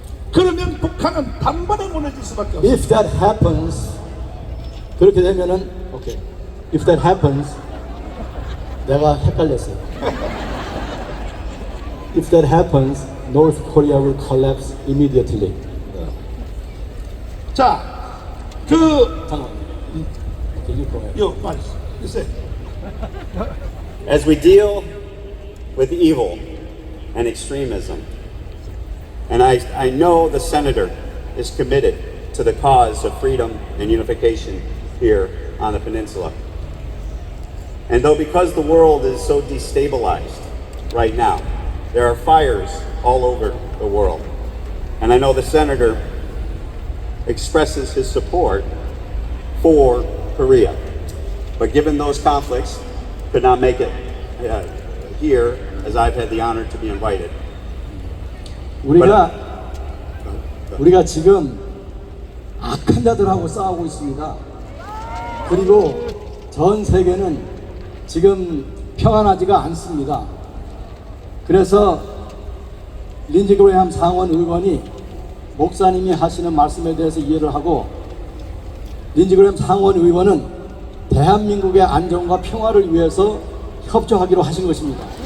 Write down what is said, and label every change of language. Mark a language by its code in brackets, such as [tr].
[ko] 그러면 북한은 단번에 무너질 수밖에 없어요. [en] If that happens, [ko] 그렇게 되면은, [en] okay. If that happens, [ko] 내가 헷갈렸어요. [en] If that happens, North Korea will collapse immediately. [ko] 자, 잠깐. [en] Okay, you go ahead. [ko] 요 말씀 주세요. [en] As we deal with evil and extremism, and I know the senator is committed to the cause of freedom and unification here on the peninsula. And though because the world is so destabilized right now, there are fires all over the world. And I know the senator expresses his support for Korea. But given those conflicts, could not make it here as I've had the honor to be invited. [ko] 우리가 지금 악한 자들하고 싸우고 있습니다. 그리고 전 세계는 지금 평안하지가 않습니다. 그래서 린지 그레함 상원 의원이 목사님이 하시는 말씀에 대해서 이해를 하고 린지 그레함 상원 의원은 대한민국의 안정과 평화를 위해서 협조하기로 하신 것입니다.